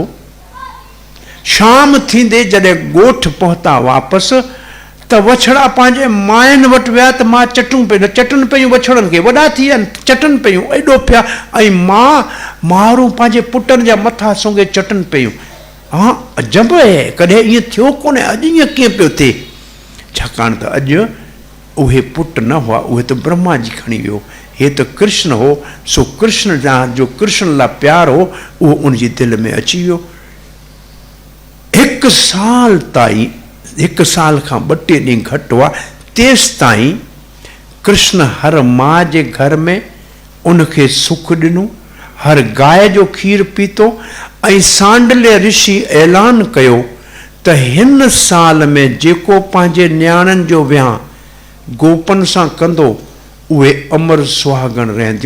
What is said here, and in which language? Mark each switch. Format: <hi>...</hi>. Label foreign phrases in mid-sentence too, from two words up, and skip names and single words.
<sd>शाम थींदे जॾहिं ॻोठ पहुता वापसि, त वछड़ा पंहिंजे माइनि वटि विया त मां चटनि पियूं वछड़नि खे, वॾा थी विया चटनि पियूं, एॾो पिया, ऐं मारूं पंहिंजे पुटनि जा मथा सूंघे चटनि पियूं। हा अजब आहे, कॾहिं ईअं थियो कोन्हे, अॼु ईअं कीअं पियो थिए? छाकाणि त अॼु उहे पुट न हुआ, उहे त ब्रह्मा जी खणी वियो, हे त कृष्ण हो। सो कृष्ण जो कृष्ण लाइ प्यार हो, उहो उनजी दिलि में अची वियो। 1 साल ताईं, 1 साल खां 2-3 ॾींहं घटि हुआ, तेसि ताईं कृष्ण हर माँ जे घर में उनखे सुख ॾिनो, हर गाय जो खीर पीतो। ऐं सांडल्य ऋषि ऐलान कयो त हिन साल में जेको पंहिंजे न्याणनि जो विहांउ गोपन सां कंदो उहे अमर सुहागण रहंदियूं।</sd>